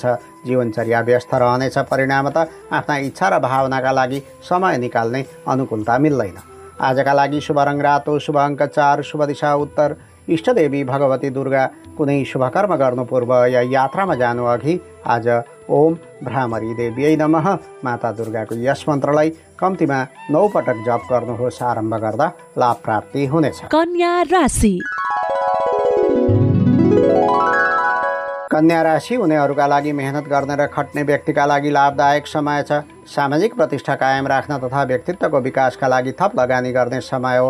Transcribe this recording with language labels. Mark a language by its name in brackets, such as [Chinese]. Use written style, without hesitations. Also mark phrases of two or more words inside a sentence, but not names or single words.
[Nepali] जीवनचर्या व्यस्त रहनेछ। परिणामतः आफ्ना इच्छा र भावनाका लागि समय निकाल्ने अनुकूलता मिल्दैन। आजका लागि शुभ रङ रातो, शुभ अङ्क 4, शुभ दिशा उत्तर, इष्टदेवी भगवती दुर्गा। कुनै शुभ कर्म गर्नु पूर्व या यात्रामा जानु अघि आज [Sanskrit] ओम भ्रामरी देवीयै नमः [Nepali] माता दुर्गाको यस मन्त्रलाई कम्तीमा 9 पटक जप गर्नुहोस्। आरम्भ गर्दा लाभ प्राप्ति हुनेछ। कन्या राशि। कन्या राशि हुनेहरूका लागि मेहनत गर्ने र खट्ने व्यक्तिका लागि लाभदायक समय छ। सामाजिक प्रतिष्ठा कायम राख्न तथा व्यक्तित्वको विकासका लागि थप लगानी गर्ने समय हो।